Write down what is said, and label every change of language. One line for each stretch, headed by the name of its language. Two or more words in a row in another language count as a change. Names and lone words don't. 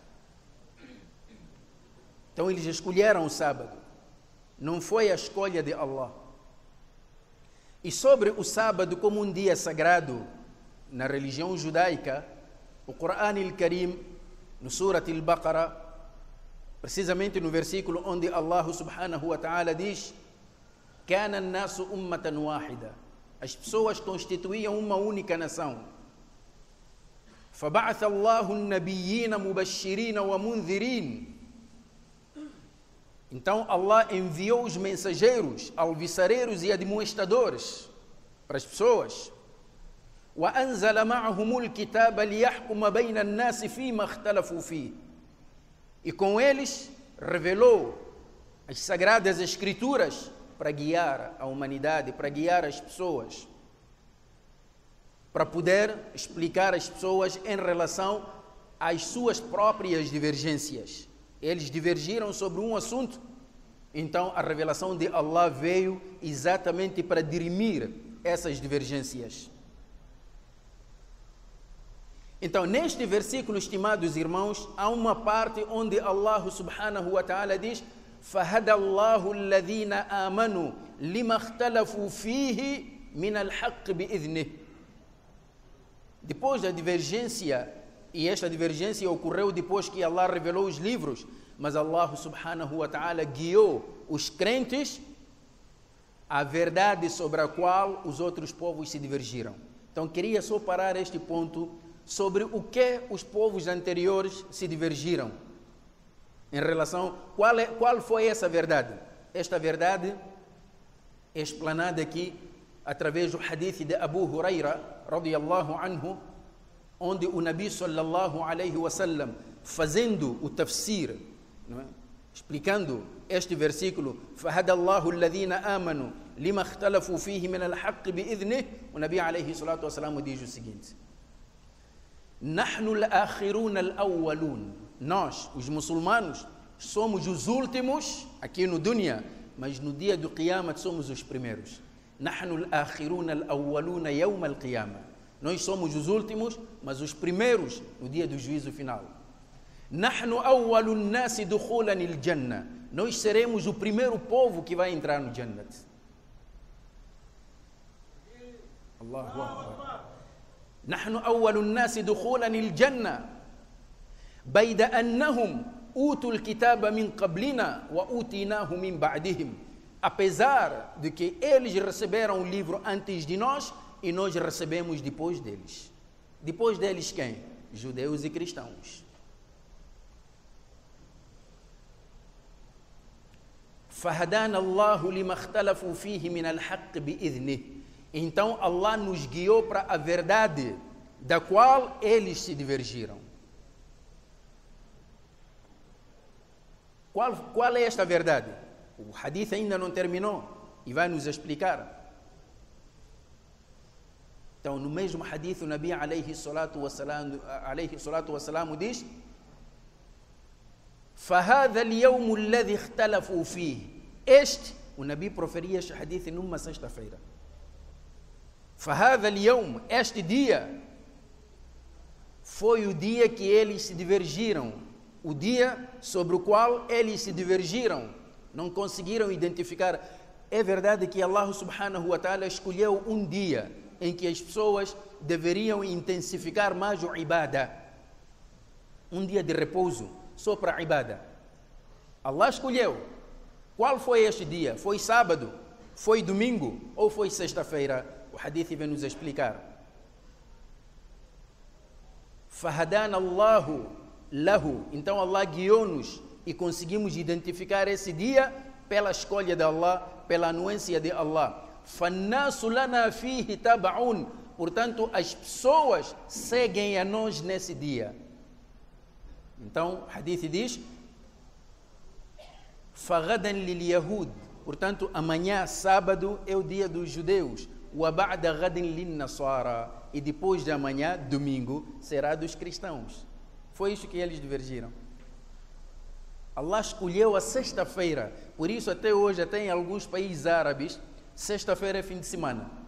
Portuguese: Então eles escolheram o sábado, não foi a escolha de Allah. E sobre o sábado como um dia sagrado na religião judaica, o Corão Al-Karim, no Surat Al-Baqarah, precisamente no versículo onde Allah
Arabic: سبحانه وتعالى diz: كَانَ النَّاسُ أُمَّةً وَاحِدًا.
Portuguese: As pessoas constituíam uma única nação.
Arabic: فَبَعَثَ اللَّهُ النَّبِيِّينَ مُبَشِّرِينَ وَمُنذِرِينَ.
Portuguese: Então Allah enviou os mensageiros, alvissareiros e admoestadores para as pessoas.
Arabic: وَأَنزَلَ مَعَهُمُ الْكِتَابَ لِيَحْكُمَ بَيْنَ النَّاسِ فِيمَا اخْتَلَفُوا فِيهِ.
Portuguese: E com eles revelou as sagradas escrituras para guiar a humanidade, para guiar as pessoas, para poder explicar às pessoas em relação às suas próprias divergências. Eles divergiram sobre um assunto, então a revelação de Allah veio exatamente para dirimir essas divergências. Então, neste versículo, estimados irmãos, há uma parte onde Allah
Arabic: سبحانه وتعالى diz: فَهَدَى اللَّهُ الَّذِينَ آمَنُوا لِمَا اخْتَلَفُوا فِيهِ مِنَ الْحَقِّ بِإِذْنِهِ.
Portuguese: Depois da divergência, e esta divergência ocorreu depois que Allah revelou os livros, mas Allah
Arabic: سبحانه وتعالى
Portuguese: guiou os crentes à verdade sobre a qual os outros povos se divergiram. Então queria só parar este ponto sobre o que os povos anteriores se divergiram. Em relação, qual foi essa verdade? Esta verdade é explanada aqui através do hadith de Abu Huraira,
Arabic: رضي الله عنه,
Portuguese: onde o Nabi
Arabic: صلى الله عليه وسلم,
Portuguese: fazendo o tafsir, não é? Explicando este versículo,
Arabic: فَهَدَى اللَّهُ الَّذِينَ آمَنُوا لِمَا اخْتَلَفُوا فِيهِ مِنَ الْحَقِّ بِإِذْنِهِ, o Nabi عليه الصلاة والسلام
Portuguese: diz o seguinte:
Arabic: نَحْنُ الْآخِرُونَ الْأَوَّلُونَ,
Portuguese: nós, os muçulmanos, somos os últimos aqui no dunya, mas no dia do Qiyamah somos os primeiros.
Arabic: نَحْنُ الْآخِرُونَ الْأَوَّلُونَ يَوْمَ الْقِيَامَةِ,
Portuguese: nós somos os últimos, mas os primeiros no dia do juízo final.
Arabic: نَحْنُ أَوَّلُ النَّاسِ دُخُولًا الْجَنَّةِ,
Portuguese: nós seremos o primeiro povo que vai entrar no Jannat.
Arabic: الله أكبر. نحن أول الناس دخولا الجنة بيد أنهم أوتوا الكتاب من قبلنا وأوتيناه من بعدهم,
Portuguese: apesar de que eles receberam o livro antes de nós e nós recebemos depois deles. Depois deles quem? Judeus e cristãos.
Arabic: فهدانا الله لما اختلفوا فيه من الحق بإذنه,
Portuguese: então Allah nos guiou para a verdade da qual eles se divergiram. Qual é esta verdade? O hadith ainda não terminou e vai nos explicar. Então, no mesmo hadith, o Nabi
Arabic: عليه الصلاة والسلام diz: فَهَذَا الْيَوْمُ الَّذِي اخْتَلَفُوا فِيهِ,
Portuguese: este, o Nabi proferia este hadith numa sexta-feira.
Arabic: فَهَذَا الْيَوْمُ,
Portuguese: este dia, foi o dia que eles se divergiram, o dia sobre o qual eles se divergiram, não conseguiram identificar. É verdade que Allah
Arabic: سبحانه وتعالى
Portuguese: escolheu um dia em que as pessoas deveriam intensificar mais o ibadah, um dia de repouso, só para a ibadah. Allah escolheu. Qual foi este dia? Foi sábado? Foi domingo? Ou foi sexta-feira? O hadith vem nos explicar.
Arabic: فَهَدَانَ اللَّهُ لَهُ,
Portuguese: então Allah guiou-nos e conseguimos identificar esse dia pela escolha de Allah, pela anuência de Allah.
Arabic: فَالنَّاسُ لَنَا فِيهِ تَبَعُونَ,
Portuguese: portanto as pessoas seguem a nós nesse dia. Então, o hadith diz:
Arabic: فَغَدًا لِلْيَهُودِ,
Portuguese: portanto, amanhã, sábado, é o dia dos judeus.
Arabic: وَبَعْدَ غَدٍ لِلنَّصَارَى,
Portuguese: e depois de amanhã, domingo, será dos cristãos. Foi isso que eles divergiram. Allah escolheu a sexta-feira, por isso até hoje, até em alguns países árabes, sexta-feira é fim de semana.